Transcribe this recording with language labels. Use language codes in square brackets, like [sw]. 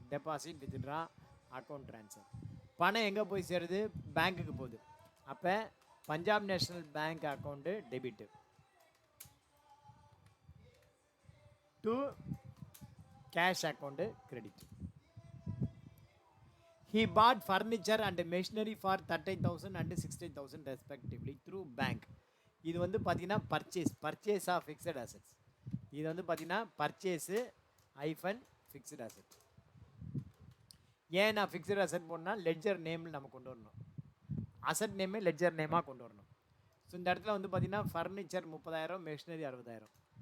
[ta] Deposit withdraw account transfer. பணம் எங்கே போய் சேருது? பேங்க்குக்கு போகுது. அப்போ Punjab national bank account debit to cash account credit. [en] He bought furniture and machinery for 30,000 and 60,000 respectively through bank. [ta] இது வந்து பார்த்தீங்கன்னா பர்ச்சேஸ் ஆஃப் ஃபிக்ஸட் அசெட்ஸ். இது வந்து பார்த்தீங்கன்னா பர்ச்சேஸு ஐஃபன் ஃபிக்ஸட் அசெட். ஏன் நான் ஃபிக்ஸட் அசெட் போனால் லெட்ஜர் நேமில் நம்ம கொண்டு வரணும். அசட் நேமே லெட்ஜர் நேமாக கொண்டு வரணும். ஸோ இந்த இடத்துல வந்து பார்த்தீங்கன்னா ஃபர்னிச்சர் 30,000, மெஷினரி 60,000.